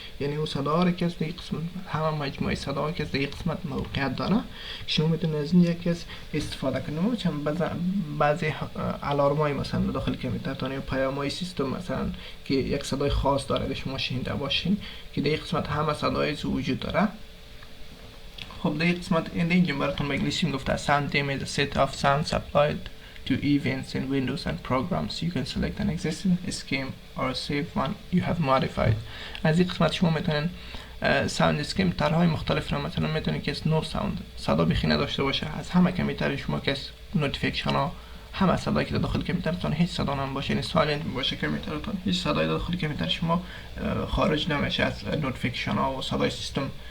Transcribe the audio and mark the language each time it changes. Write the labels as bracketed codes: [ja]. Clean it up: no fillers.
[fa] یعنی اون صدا را که از این قسمت همه مجموعه صدا که از این قسمت موقعیت داره شما میتونید از این یکی استفاده کنید. چون بعضی الارمای مثلا داخل کامپیوتر یا پیام‌های سیستم مثلا که یک صدای خاص داره که شما شنیده باشین که در این قسمت همه صدای وجود داره. خب در این قسمت اینجا براتون به انگلیسی میگفته [en] sound name is a set of sounds applied to events in Windows and programs. You can select an existing scheme or save one you have modified. [fa] از این قسمت شما میتونین ساوند اسکیم طرحهای مختلف رو مثلا میتونین که نو ساوند صدا بخی نداشته باشه از همه کامپیوتر شما که نوتیفیکیشن ها همه صدایی که داخل کامپیوترتون هیچ صدا نباشه، یعنی سایلنت باشه کامپیوترتون، هیچ صدایی داخل کامپیوتر شما خارج نمیشه از نوتیفیکیشن ها و صدای سیستم.